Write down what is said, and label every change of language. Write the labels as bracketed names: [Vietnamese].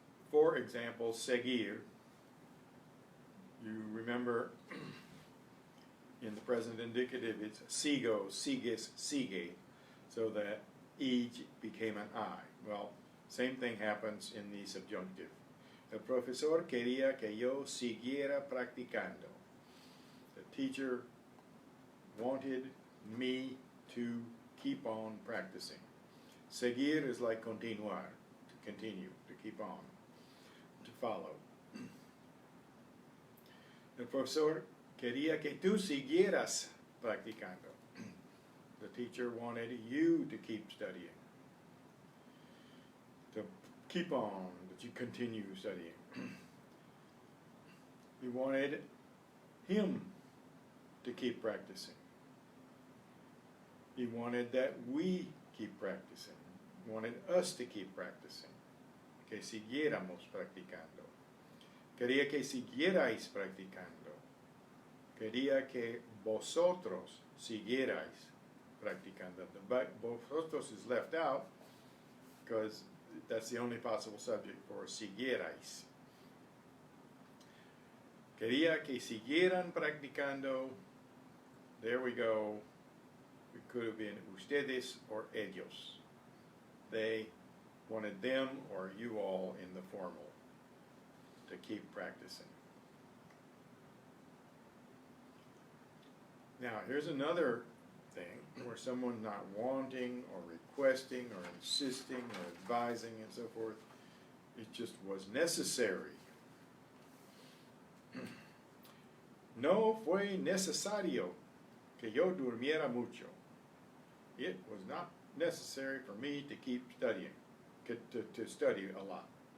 [English] For example, seguir. You remember in the present indicative it's sigo, sigues, sigue, so that e became an I. Well, same thing happens in the subjunctive. [Spanish] El profesor quería que yo siguiera practicando. [English] The teacher wanted me to keep on practicing. Seguir is like continuar, to continue, to keep on, to follow. [Spanish] El profesor quería que tú siguieras practicando. [English] The teacher wanted you to keep studying, to keep on, that you continue studying. He wanted him to keep practicing. He wanted that we keep practicing. He wanted us to keep practicing. [Spanish] Que siguiéramos practicando. Quería que siguierais practicando. Quería que vosotros siguierais practicando. [English] But vosotros is left out because that's the only possible subject for siguierais. Quería que siguieran practicando. There we go. It could have been ustedes or ellos. They wanted them or you all in the formal to keep practicing. Now, here's another thing where someone's not wanting or requesting or insisting or advising and so forth. It just was necessary. [Spanish] No fue necesario que yo durmiera mucho. [English] It was not necessary for me to keep studying, to study a lot.